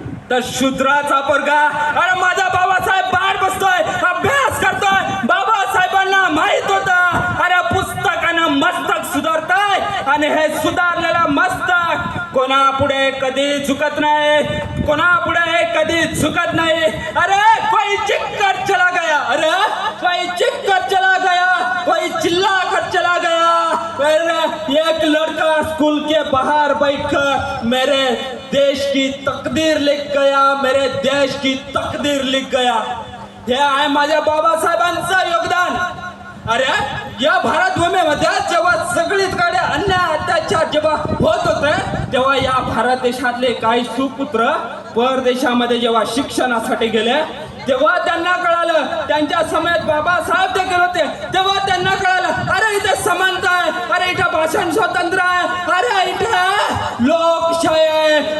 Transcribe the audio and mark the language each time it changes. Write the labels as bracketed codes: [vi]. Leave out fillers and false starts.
[mr] तर शूद्राचा पोरगा, अरे माझा बाबासाहेब बाहेर बसतोय, अभ्यास करतोय. बाबासाहेबांना माहित होतं, अरे पुस्तकानं मस्तक सुधारतंय आणि हे सुधारलेलं मस्तक कोणापुढे कधी झुकत नाही, कोणापुढे कधी झुकत नाही. [hi] अरे कोई चिक्कर चला गया, अरे कोई चिक्कर चला गया, कोई चिल्ला कर चला गया. एक लड़का स्कूल के बाहर बैठकर मेरे देश की तकदीर लिख गया, मेरे देश की तकदीर लिख गया. [mr] हे आहे माझ्या बाबासाहेबांचं योगदान. अरे या भारत भूमीमध्ये जेव्हा सगळीकडे अन्याय अत्याचार जेव्हा होत होते, तेव्हा या भारत देशातले काही सुपुत्र परदेशामध्ये जेव्हा शिक्षणासाठी गेले, तेव्हा त्यांना कळालं, त्यांच्या समयात बाबासाहेब ते गेले होते, तेव्हा त्यांना कळालं, अरे इथे समानता आहे, अरे इथं भाषण स्वातंत्र्य आहे, अरे इथे लोकशाही आहे.